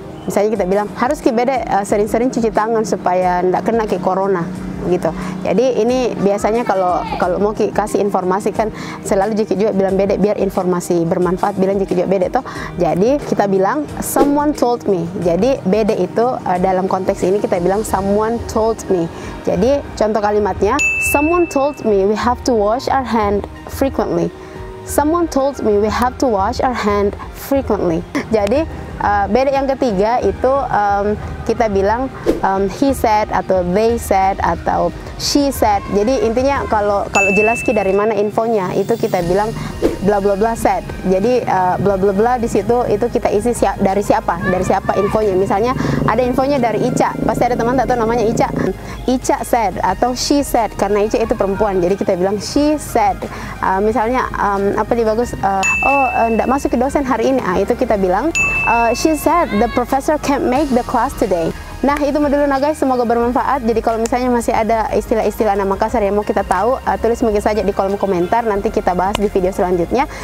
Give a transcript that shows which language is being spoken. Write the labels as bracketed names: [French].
[Indonesian] Misalnya kita bilang harus beda sering-sering cuci tangan supaya tidak kena ke corona gitu. Jadi ini biasanya kalau mau kasih informasi kan selalu juga bilang beda biar informasi bermanfaat, bilang juga beda toh. Jadi kita bilang [English] someone told me. [Indonesian] Jadi beda itu dalam konteks ini kita bilang [English] someone told me. [Indonesian] Jadi contoh kalimatnya, [English] someone told me we have to wash our hand frequently. Someone told me we have to wash our hand frequently. [Indonesian] Jadi beda yang ketiga itu kita bilang [English] he said [Indonesian] atau [English] they said [Indonesian] atau [English] she said. [Indonesian] Jadi intinya kalau jelas dari mana infonya itu kita bilang bla bla bla said. Jadi bla bla bla di situ itu kita isi dari siapa infonya. Misalnya ada infonya dari Ica, pasti ada teman tak tahu namanya Ica. [English] Ica said [Indonesian] atau [English] she said [Indonesian] karena Ica itu perempuan. Jadi kita bilang [English] she said. [Indonesian] Misalnya apa di bagus enggak masuk ke dosen hari ini. Itu kita bilang [English] she said the professor can't make the class today. [Indonesian] Nah itu dulu nah guys, semoga bermanfaat. Jadi kalau misalnya masih ada istilah-istilah anak Makassar yang mau kita tahu, tulis mungkin saja di kolom komentar, nanti kita bahas di video selanjutnya.